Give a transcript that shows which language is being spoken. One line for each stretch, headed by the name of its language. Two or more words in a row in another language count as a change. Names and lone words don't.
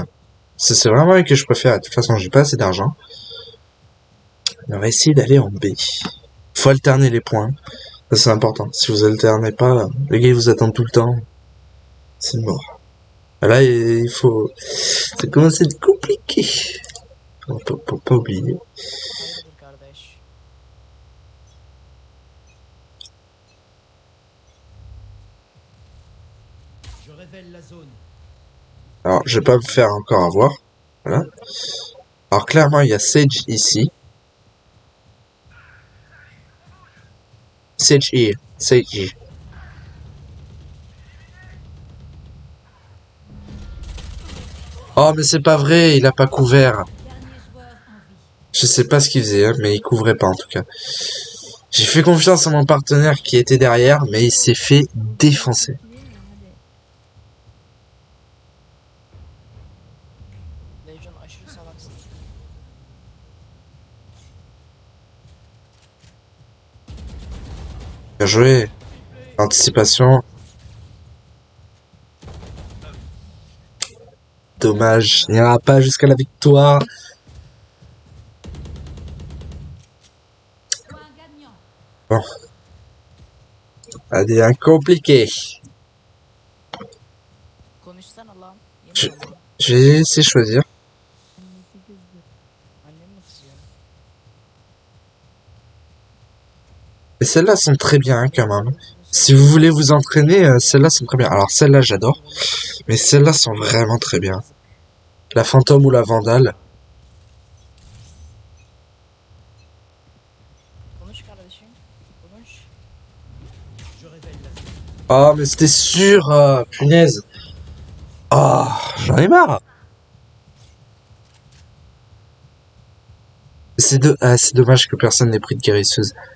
French: C'est vraiment elle que je préfère. De toute façon, j'ai pas assez d'argent. On va essayer d'aller en B. Faut alterner les points. Ça, c'est important. Si vous alternez pas, les gars, ils vous attendent tout le temps. C'est mort. Là, il faut... Ça commence à être compliqué. On peut pas oublier.
Turkish: Hayırdır kardeş?
French: Je révèle la zone. Alors, je vais pas me faire encore avoir. Voilà. Alors, clairement, il y a Sage ici.
English: Sage here. Sage here.
French: Oh, mais c'est pas vrai, il a pas couvert. Dernier joueur en vie. Je sais pas ce qu'il faisait, hein, mais il couvrait pas en tout cas. J'ai fait confiance à mon partenaire qui était derrière, mais il s'est fait défoncer.
Turkish: Legion aşırı salaksın.
French: Bien joué. Anticipation. Dommage, il n'ira pas jusqu'à la victoire. Point gagnant. Bon. Allez, un compliqué.
Turkish: Konuşsana lan.
French: Je,
Turkish: Yemin ederim.
French: je vais essayer de choisir.
Turkish: Annem mi kızıyor?
French: Et celles-là sont très bien hein, quand même. Si vous voulez vous entraîner, celles-là sont très bien. Alors celles-là j'adore, mais celles-là sont vraiment très bien. La fantôme ou la vandale.
Turkish: Konuş kardeşim. Konuş.
French: Je révèle la zone. Oh mais c'était sûr, punaise. Oh, j'en ai marre. C'est dommage que personne n'ait pris de guérisseuse.